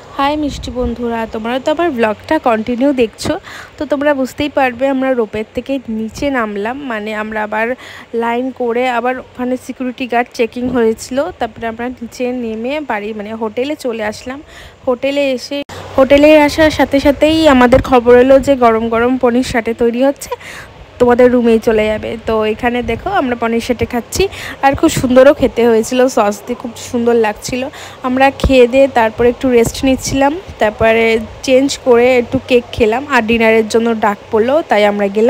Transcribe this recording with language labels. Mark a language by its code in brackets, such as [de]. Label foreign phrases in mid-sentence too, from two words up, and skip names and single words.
[bn] হাই মিষ্টি বন্ধুরা তোমরা তো আমার ব্লগটা কন্টিনিউ দেখছো তো তোমরা বুঝতেই পারবে আমরা রোপের থেকে নিচে নামলাম মানে আমরা আবার লাইন করে আবার ওখানে [en] security guard checking [bn] হয়েছিলো তারপরে আমরা নিচে নেমে বাড়ি মানে হোটেলে চলে আসলাম। হোটেলে এসে হোটেলে আসার সাথে সাথেই আমাদের খবর এলো যে গরম গরম পনির সাটে তৈরি হচ্ছে তোমাদের রুমেই চলে যাবে। তো এখানে দেখো আমরা পনির সেটে খাচ্ছি আর খুব সুন্দরও খেতে হয়েছিল, সস দিয়ে খুব সুন্দর লাগছিল। আমরা খেয়ে দিয়ে তারপরে একটু রেস্ট নিচ্ছিলাম, তারপরে চেঞ্জ করে একটু কেক খেলাম আর ডিনারের জন্য ডাক পড়লো তাই আমরা গেলাম।